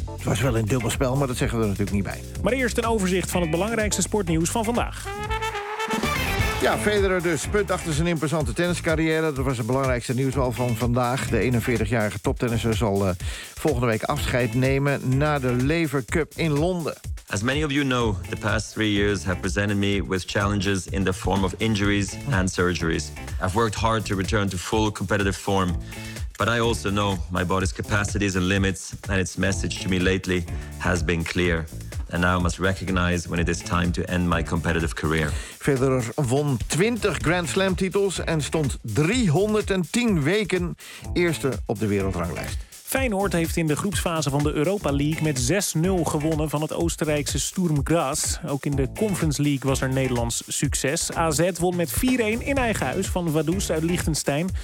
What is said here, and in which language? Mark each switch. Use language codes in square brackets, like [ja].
[nl] Het was wel een dubbelspel, maar dat zeggen we er natuurlijk niet bij. Maar eerst een overzicht van het belangrijkste sportnieuws van vandaag. Ja, Federer dus. Punt achter zijn imposante tenniscarrière. Dat was het belangrijkste nieuws al van vandaag. De 41-jarige toptennisser zal volgende week afscheid nemen na de Laver Cup in Londen. [en] As many of you know, the past three years have presented me with challenges in the form of injuries and surgeries. I've worked hard to return to full competitive form. But I also know my body's capacities and limits, and its message to me lately has been clear. And now I must recognize when it is time to end my competitive career. [nl] Federer won 20 Grand Slam titels en stond 310 weken eerste op de wereldranglijst. Feyenoord heeft in de groepsfase van de Europa League met 6-0 gewonnen van het Oostenrijkse Sturm Graz. Ook in de Conference League was er Nederlands succes. AZ won met 4-1 in eigen huis van Vaduz uit Liechtenstein.